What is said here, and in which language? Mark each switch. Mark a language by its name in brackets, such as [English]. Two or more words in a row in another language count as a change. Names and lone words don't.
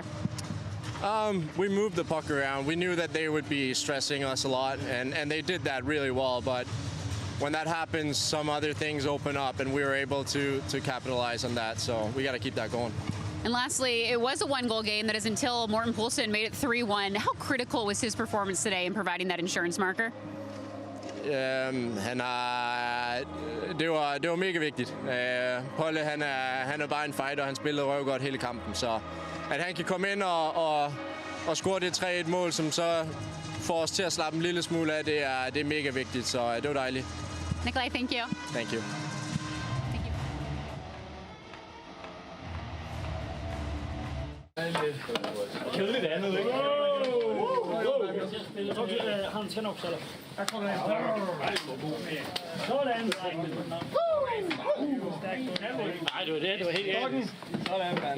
[English] We moved the puck around. We knew that they would be stressing us a lot, and they did that really well. But when that happens, some other things open up, and we were able to capitalize on that. So we got to keep that going. And lastly, it was a 1-goal game. That is until Morten Poulsen made it 3-1. How critical was his performance today in providing that insurance marker? [Danish] Det var mega vigtigt. Polle, han er bare en fighter, han spillede røvgodt hele kampen, så at han kan komme ind og score det 3-1-mål, som så får os til at slappe en lille smule af, det er mega vigtigt, så det var dejligt. [English] Nikolai, thank you. Thank you. [Danish] Kedeligt andet, ikke? Han skal nok selv. Der kommer en. Sådan. Nej, det var helt enkelt. Sådan, mand.